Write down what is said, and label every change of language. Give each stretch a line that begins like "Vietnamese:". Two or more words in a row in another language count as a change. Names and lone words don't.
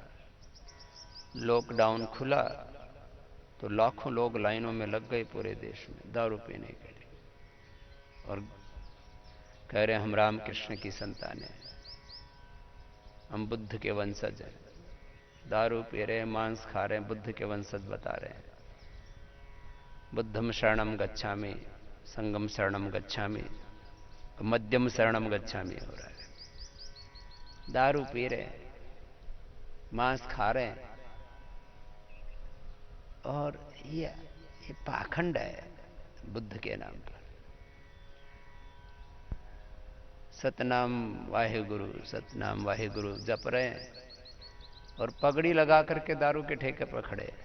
Hindi: लॉकडाउन खुला तो लाखों लोग लाइनों में लग गए पूरे देश में दारू पीने के लिए, और कह रहे हम रामकृष्ण की संतान हैं, हम बुद्ध के वंशज हैं। दारू पी रहे हैं, मांस खा रहे हैं, बुद्ध के वंशज बता रहे हैं।
Pali: बुद्धम शरणम गच्छामि, संगम शरणम गच्छामि, मध्यम शरणम गच्छामि
Hindi: हो रहा है। दारू पी रहे हैं, मांस खा रहे हैं, और ये पाखंड है। बुद्ध के नाम पर। सतनाम वाहे गुरु जप रहे हैं और पगड़ी लगा करके दारू के ठेके पर खड़े हैं।